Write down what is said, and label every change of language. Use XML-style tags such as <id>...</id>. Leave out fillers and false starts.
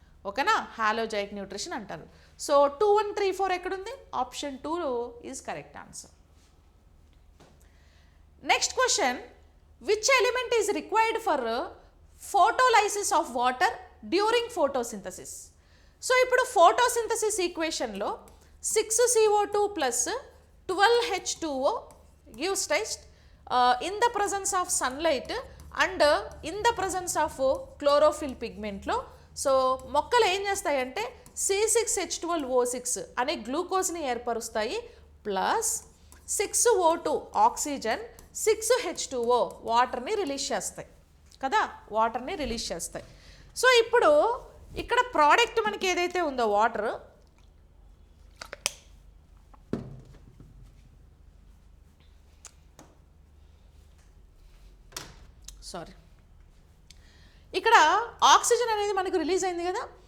<te>ఓకేనా, హాలోజాయిక్ న్యూట్రిషన్ అంటారు. సో 2, 1, 3, 4 ఎక్కడుంది?</te> <en>Option 2 is correct answer. Next question, which element is required for photolysis of water during photosynthesis?</en> <te>So ఇప్పుడు photosynthesis ఈక్వేషన్లో</te> <en>6CO2 plus 12H2O gives rise in the presence of sunlight and in the presence of chlorophyll pigment లో.</en> <te>So మొక్కలు ఏం చేస్తాయంటే C6H12O6 అనే గ్లూకోజ్ని ఏర్పరుస్తాయి, plus 6O2 oxygen, 6H2O వాటర్ని release చేస్తాయి కదా, వాటర్ని రిలీజ్ చేస్తాయి. సో ఇప్పుడు ఇక్కడ ప్రోడక్ట్ మనకి ఏదైతే ఉందో వాటర్, ఇక్కడ ఆక్సిజన్ అనేది మనకు రిలీజ్ అయింది కదా.</te>